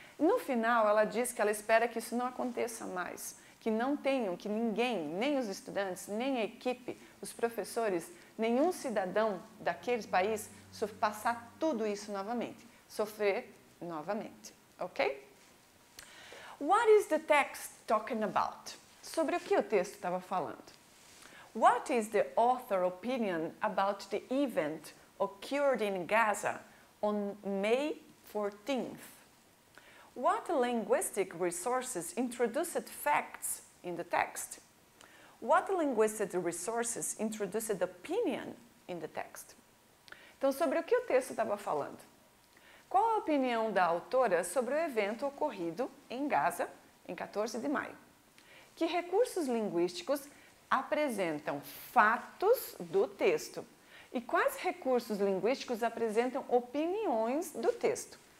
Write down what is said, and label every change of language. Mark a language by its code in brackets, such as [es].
[pt] No final, ela diz que ela espera que isso não aconteça mais, que não tenham, que ninguém, nem os estudantes, nem a equipe, os professores, nenhum cidadão daquele país passar tudo isso novamente, sofrer novamente, ok? [en] What is the text talking about? [pt] Sobre o que o texto estava falando? [en] What is the author's opinion about the event occurred in Gaza on May 14th? What linguistic resources introduced facts in the text? What linguistic resources introduced opinion in the text? [pt] Então, sobre o que o texto estava falando? Qual a opinião da autora sobre o evento ocorrido em Gaza, em 14 de maio? Que recursos linguísticos apresentam fatos do texto? E quais recursos linguísticos apresentam opiniões do texto?